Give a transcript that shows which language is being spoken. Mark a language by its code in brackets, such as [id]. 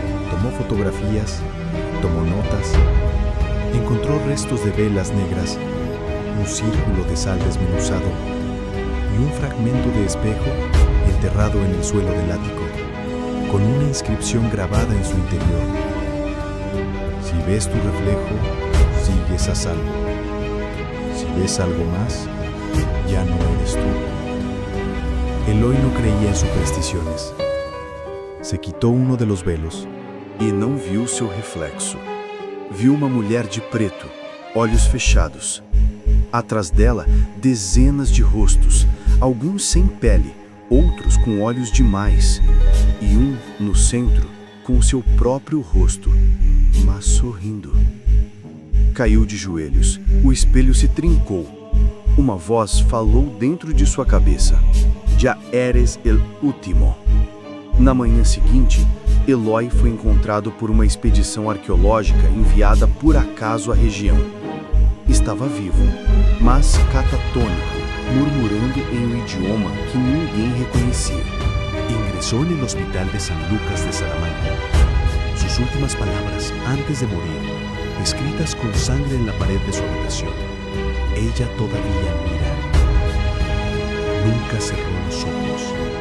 [es] Tomó fotografías, tomó notas. Encontró restos de velas negras, un círculo de sal desmenuzado y un fragmento de espejo enterrado en el suelo del ático, con una inscripción grabada en su interior: si ves tu reflejo, sigues a salvo. Si ves algo más, ya no eres tú. Eloy no creía en supersticiones. Se quitó uno de los velos [pt] e não viu seu reflexo. Viu uma mulher de preto, olhos fechados. Atrás dela, dezenas de rostos, alguns sem pele, outros com olhos demais, e um, no centro, com seu próprio rosto, mas sorrindo. Caiu de joelhos, o espelho se trincou. Uma voz falou dentro de sua cabeça: [es] Já eres el último. [pt] Na manhã seguinte, Eloy foi encontrado por uma expedição arqueológica enviada por acaso à região. Estava vivo, mas catatônico, murmurando em um idioma que ninguém reconhecia. [es] Ingresó en el hospital de San Lucas de Salamanca. Sus últimas palabras antes de morir escritas con sangre en la pared de su habitación. Ella todavía mira. Nunca cerró los ojos.